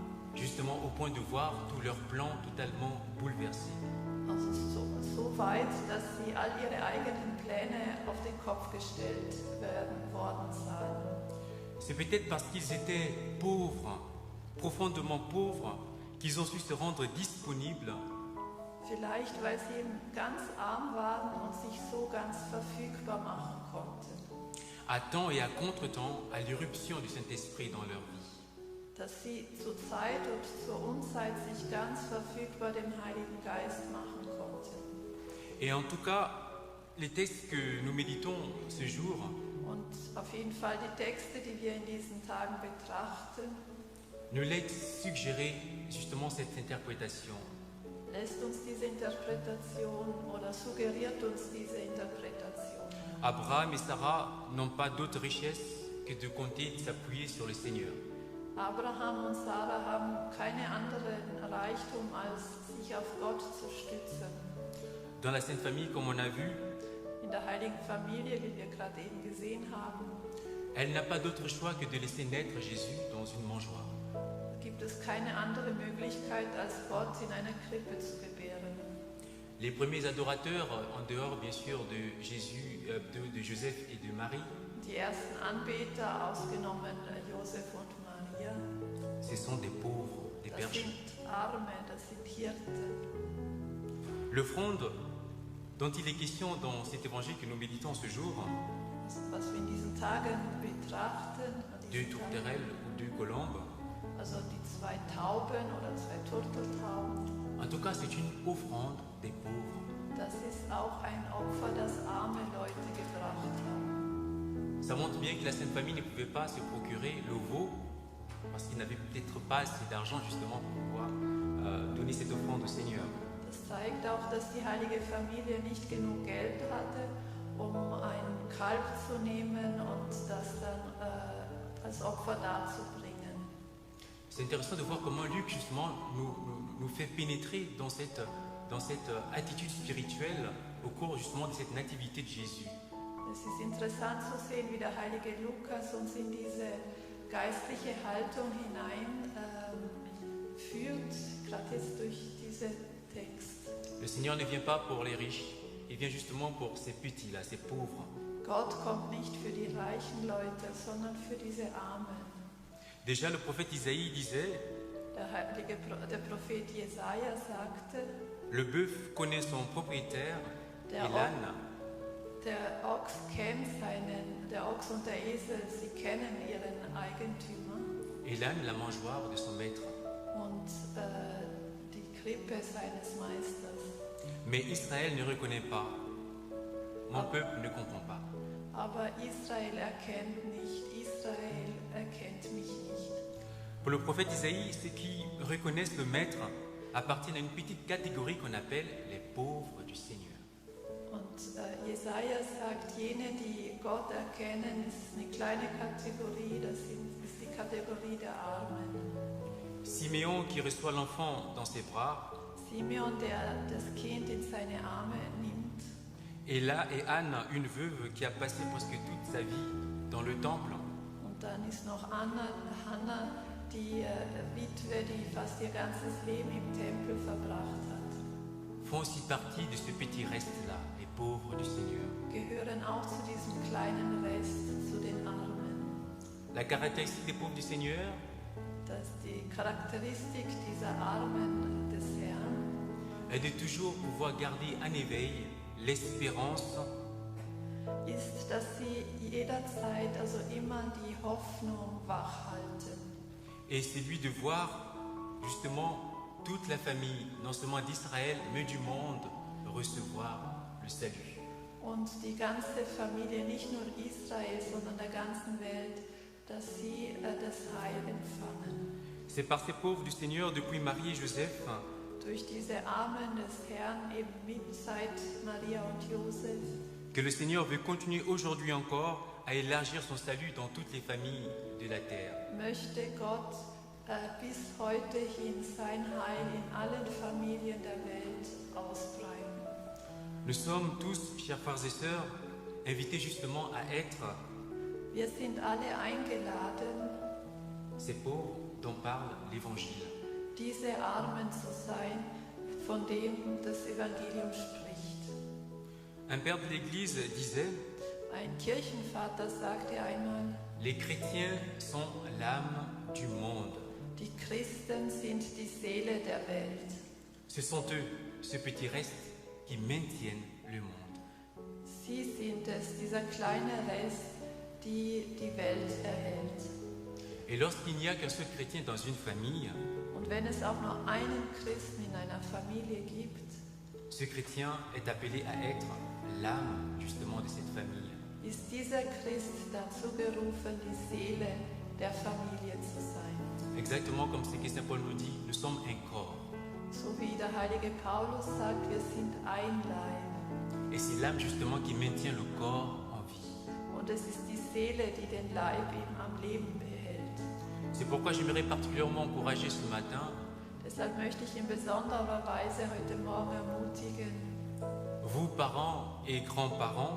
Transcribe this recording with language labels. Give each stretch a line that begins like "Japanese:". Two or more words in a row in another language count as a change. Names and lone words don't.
French: Justement au point de voir tous leurs plans totalement bouleversés.
German: Also so weit, dass sie all ihre eigenen Pläne auf den Kopf gestellt worden sahen.
French: C'est peut-être parce qu'ils étaient pauvres, profondément pauvres, qu'ils ont su se rendre disponibles
German: Vielleicht, weil sie eben ganz arm waren und sich so ganz verfügbar machen konnten.
French: à temps et à contre-temps à l'irruption du Saint-Esprit dans leur vie.
German: Dass sie zur Zeit und zur Unzeit sich ganz verfügbar dem Heiligen Geist machen konnten.
French: Et en tout cas, les textes que nous méditons ce jour
German: Und auf jeden Fall die Texte, die wir in diesen Tagen betrachten,
French: nous laissent suggérer justement cette interprétation.
German: lässt uns diese Interpretation oder suggeriert uns diese Interpretation.
French: Abraham et Sarah n'ont pas d'autre richesse que de compter, de s'appuyer sur le Seigneur.
German: Abraham und Sarah haben keine anderen Reichtum, als sich auf Gott zu stützen.
French: Dans la Sainte Famille, comme on a vu,
German: In der Heiligen Familie, wie wir gerade eben gesehen haben,
French: elle n'a pas d'autre choix que de laisser naître Jésus dans une mangeoire.
German: gibt es keine andere Möglichkeit, als Gott in einer Krippe zu gebären.
French: Les premiers adorateurs, en dehors bien sûr de Jésus, de Joseph et de Marie,
German: Die ersten Anbeter, ausgenommen Josef und Maria,
French: ce sont des pauvres
German: Das
French: bergers.
German: sind Arme, das sind Hirten.
French: L'offrande dont il est question dans cet évangile que nous méditons ce jour,
German: Was wir in diesen Tagen betrachten, an 2 diesen Tagen,
French: tourterelles ou 2 colombes,
German: also die 2 Tauben oder 2 Turteltauben,
French: en tout cas c'est une offrande des pauvres.
German: das ist auch ein Opfer, das arme Leute gebracht haben.
French: Ça montre bien que la Sainte Famille ne pouvait pas se procurer le veau parce qu'il n'avait peut-être pas assez d'argent justement pour pouvoir donner cette offrande au Seigneur.
German: Das zeigt auch, dass die heilige Familie nicht genug Geld hatte, um ein Kalb zu nehmen und das dann als Opfer darzubringen.
French: C'est intéressant de voir comment Luc justement nous fait pénétrer dans cette attitude spirituelle au cours justement de cette nativité de Jésus.
German: Es ist interessant zu sehen, wie der heilige Lukas uns in diese geistliche Haltung hinein führt, gerade jetzt durch diesen Text.
French: Le Seigneur ne vient pas pour les riches, il vient justement pour ces petits-là, ces pauvres.
German: Gott kommt nicht für die reichen Leute, sondern für diese Armen.
French: Déjà, le prophète Isaïe disait,
German: Der Prophet Jesaja sagte,
French: le bœuf connaît son propriétaire et
German: Der
French: l'âne
German: der Ochs kennt der Ochs und der Esel, sie kennen ihren Eigentümer
French: la mangeoire de son maître.
German: und die Krippe seines Meisters.
French: Mais Israël ne reconnaît pas. Mon peuple ne comprend pas.
German: Aber Israel erkennt nicht, Israel erkennt mich nicht.
French: Pour le prophète Isaïe, ceux qui reconnaissent le maître appartiennent à une petite catégorie qu'on appelle les pauvres du Seigneur.
German: Und Jesaja sagt, jene, die Gott erkennen, ist eine kleine Kategorie, das ist die Kategorie der Armen.
French: Siméon qui reçoit l'enfant dans ses bras,
German: Simeon, der das Kind in seine Arme nimmt.
French: et là et Anne, une veuve qui a passé presque toute sa vie dans le temple,
German: Und dann ist noch Hannah, die Witwe, die fast ihr ganzes Leben im Tempel verbracht hat.
French: font aussi partie de ce petit reste-là, les pauvres du Seigneur.
German: Gehören auch zu diesem kleinen Rest, zu den Armen.
French: La caractéristique des pauvres du Seigneur,
German: Das ist die Charakteristik dieser Armen des Herrn,
French: est de toujours pouvoir garder en éveil l'espérance
German: ist, dass sie jederzeit, also immer die Hoffnung wachhalten.
French: et celui de voir justement toute la famille, non seulement d'Israël, mais du monde, recevoir le salut.
German: Und die ganze Familie, nicht nur Israel, sondern der ganzen Welt, dass sie das Heil empfangen.
French: C'est par ces pauvres du Seigneur, depuis Marie et Joseph,
German: Durch diese Armen des Herrn, eben mit seit Maria und Josef,
French: que le Seigneur veut continuer aujourd'hui encore à élargir son salut dans toutes les familles de la terre.
German: möchte Gott bis heute hin sein Heil in allen Familien der Welt ausbreiten.
French: Nous sommes tous, chers frères et sœurs, invités justement à être
German: Wir sind alle eingeladen,
French: ces pauvres dont parle l'Évangile.
German: diese Armen zu sein, von dem das Evangelium spricht.
French: Un père de l'Église disait,
German: Ein Kirchenvater sagte einmal,
French: les chrétiens sont l'âme du monde.
German: die Christen sind die Seele der Welt.
French: Ce sont eux, ce petit reste, qui maintiennent le monde.
German: Sie sind es, dieser kleine Rest, die die Welt erhält.
French: Et lorsqu'il n'y a qu'un seul chrétien dans une famille,
German: Und wenn es auch nur einen Christen in einer Familie gibt,
French: ce chrétien est appelé à être l'âme justement de cette famille.
German: ist dieser Christ dazu berufen, die Seele der Familie zu sein.
French: Exactement comme ce que Saint Paul nous dit, nous sommes un corps.
German: So wie der heilige Paulus sagt, wir sind ein Leib.
French: Et c'est l'âme justement qui maintient le corps en vie.
German: Und es ist die Seele, die den Leib eben am Leben behält.
French: C'est pourquoi j'aimerais particulièrement encourager ce matin
German: Deshalb möchte ich in besonderer Weise heute Morgen ermutigen,
French: vous, parents et grands-parents,